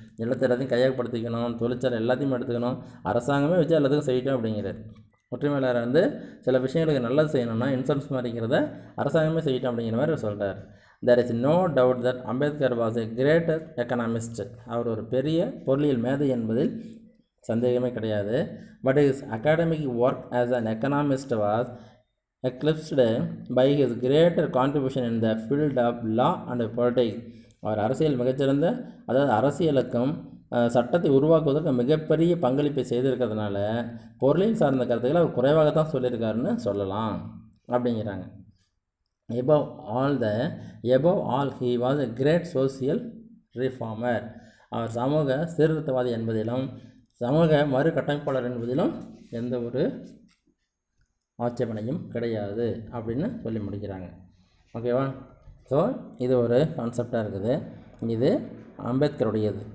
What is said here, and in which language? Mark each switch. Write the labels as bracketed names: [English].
[Tamil] எல்லாத்தையும் கையகப்படுத்திக்கணும், தொழிற்சாலை எல்லாத்தையும் எடுத்துக்கணும், அரசாங்கமே வச்சு எல்லாத்துக்கும் செய்யட்டும் அப்படிங்கிறார். ஒற்றுமையாளர் வந்து சில விஷயங்களுக்கு நல்லது செய்யணும்னா இன்சூரன்ஸ் மாதிரிங்கிறத அரசாங்கமே செய்யட்டும் அப்படிங்கிற மாதிரி சொல்கிறார். [English] There is no doubt that Ambedkar was a greater economist. [Tamil] அவர் ஒரு பெரிய பொருளியல் மேதை என்பதில் சந்தேகமே கிடையாது. [English] But his academic work as an economist was eclipsed by his greater contribution in the field of law and politics. [Tamil] அவர் அரசியல் மிகச்சிறந்த, அதாவது அரசியலுக்கும் சட்டத்தை உருவாக்குவதற்கு மிகப்பெரிய பங்களிப்பை செய்திருக்கிறதுனால பொருளியல் சார்ந்த கருத்துக்களை அவர் குறைவாக தான் சொல்லியிருக்காருன்னு சொல்லலாம் அப்படிங்கிறாங்க. [English] above all he was a great social reformer. [Tamil] அவர் சமூக சீர்திருத்தவாதி என்பதிலும் சமூக மறுகட்டமைப்பாளர் என்பதிலும் எந்த ஒரு ஆட்சேபனையும் கிடையாது அப்படின்னு சொல்லி முடிக்கிறாங்க. ஓகேவா? ஸோ இது ஒரு கான்செப்டாக இருக்குது. இது அம்பேத்கருடையது.